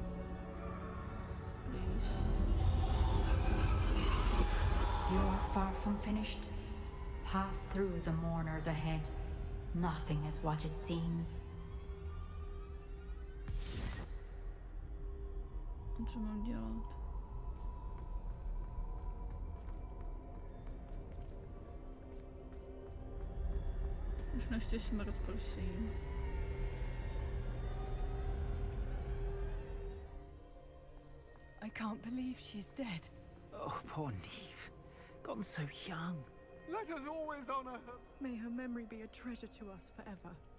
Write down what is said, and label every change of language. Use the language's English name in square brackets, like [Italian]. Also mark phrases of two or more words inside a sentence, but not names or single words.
[English] Please. You are far from finished. Pass through the mourners ahead. Nothing is what it seems. [Czech] Co mám dělat? Už nechci smrt, prosím. [English] I can't believe she's dead. Oh, poor Neve. Gone so young. Let us always honor her. May her memory be a treasure to us forever.